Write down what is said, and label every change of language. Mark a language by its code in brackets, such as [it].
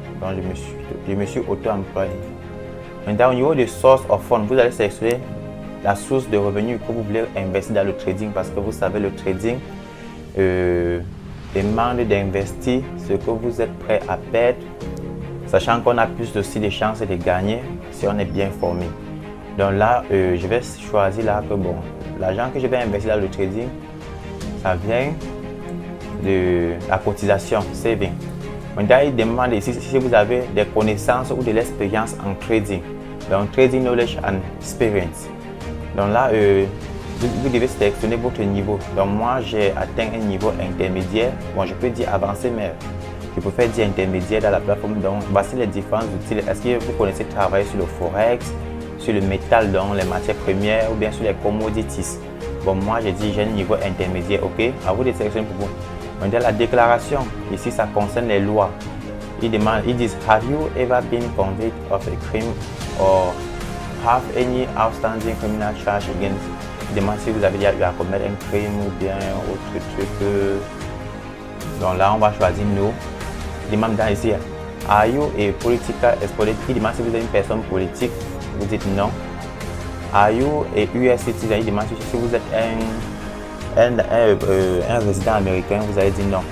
[fr] Donc, je me suis auto-employé. Maintenant, au niveau de [en] source of fund, [fr] vous allez sélectionner la source de revenus que vous voulez investir dans le trading parce que vous savez, le trading demande d'investir ce que vous êtes prêt à perdre, sachant qu'on a plus aussi de chances de gagner si on est bien formé. Donc là, je vais choisir là que bon, l'argent que je vais investir dans le trading, ça vient de la cotisation, saving. Maintenant, il demande ici si vous avez des connaissances ou de l'expérience en trading. [en] Donc, trading knowledge and experience. [fr] Donc là, vous devez sélectionner votre niveau. Donc, moi, j'ai atteint un niveau intermédiaire. Bon, je peux dire avancé, mais je préfère dire intermédiaire dans la plateforme. Donc, voici les différents outils. Est-ce que vous connaissez travailler sur le forex, sur le métal, donc les matières premières ou bien sur les commodities? Bon, moi, j'ai dit j'ai un niveau intermédiaire, ok? À vous de sélectionner pour vous. Maintenant, la déclaration, ici, ça concerne les lois. Ils disent, [en] have you ever been convicted of a crime or have any outstanding criminal charge against? [fr] Ils demandent si vous avez déjà eu à commettre un crime ou bien autre truc. Donc là, on va choisir no. Ils demandent dans ici, [en] are you a political exponent? [fr] Ils demandent si vous êtes une personne politique. Vous dites non. [en] Are you a US citizen? [fr] Ils demandent si vous êtes un résident américain, vous allez dire non.